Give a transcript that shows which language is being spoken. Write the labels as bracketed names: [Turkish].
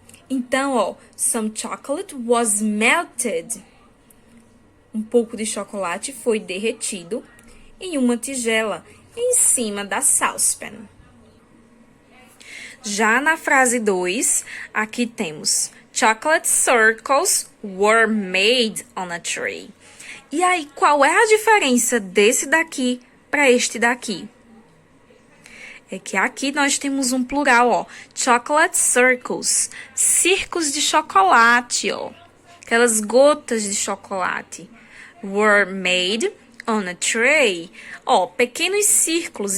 [Portuguese] Então, [English] some chocolate was melted. [Portuguese] Um pouco de chocolate foi derretido em uma tigela em cima da saucepan. Já na frase 2, aqui temos [English] chocolate circles were made on a tree. [Portuguese] E aí, qual é a diferença desse daqui para este daqui? É que aqui nós temos um plural, [English] chocolate circles, [Portuguese] círculos de chocolate, aquelas gotas de chocolate. [English] Were made on a tray. [Portuguese] Pequenos círculos.